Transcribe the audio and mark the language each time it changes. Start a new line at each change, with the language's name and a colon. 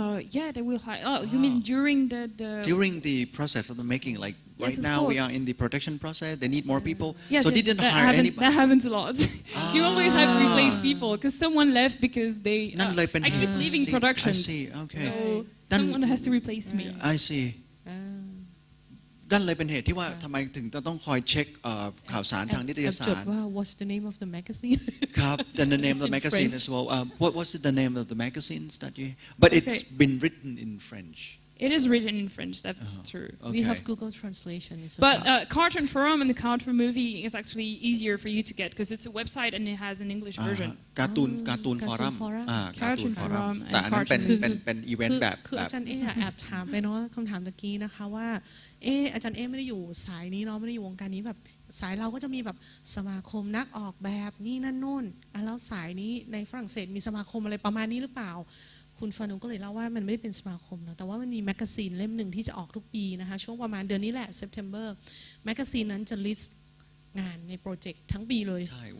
English: yeah, they will hire. Oh, you mean during the process of the making? Like yes, right now, we are in the production process. They need more people, yes, so they didn't hire anybody. That happens a lot. You always have to replace people because someone left because they I keep leaving production. I see. Okay. So someone has to replace me. I see.
Thai: นั่นเลยเป็นเหตุที่ว่าทำไมถึงต้องคอยเช็คข่าวสารทางนิตยสาร
English: What's the name of the magazine
Thai: ครับ
English: Then the name of the magazine as well what was the name of the magazines that you but it's been written in French It is written in French, that's true. We have Google Translation. But Cartoon Forum and the Cartoon Movie is actually easier for you to get because it's a website and it has an English version.
Thai: การ์ตูนฟอรัม
English: Cartoon Forum
Thai: แต่อันนั้นเป็นอีเวนต์แบบ คืออาจารย์แอบถามไปเนาะคำถามตะกี้นะคะว่าอาจารย์ไม่ได้อยู่สายนี้เนาะไม่ได้อยู่วงการนี้แบบสายเราก็จะมีแบบสมาคมนักออกแบบนี่นั่นนู่นแล้วสายนี้ในฝรั่งเศสมีสมาคมอะไรประมาณนี้หรือเปล่าคุณฟานุก็เลยเล่าว่ามันไม่ได้เป็นสมาคมนะแต่ว่ามันมีแมกกาซีนเล่มหนึ่งที่จะออกทุกปีนะคะช่วงประมาณเดือนนี้แหละ September แมกกาซีนนั้นจะลิสต์งานในโปรเจกต์ทั้งปีเลยใช่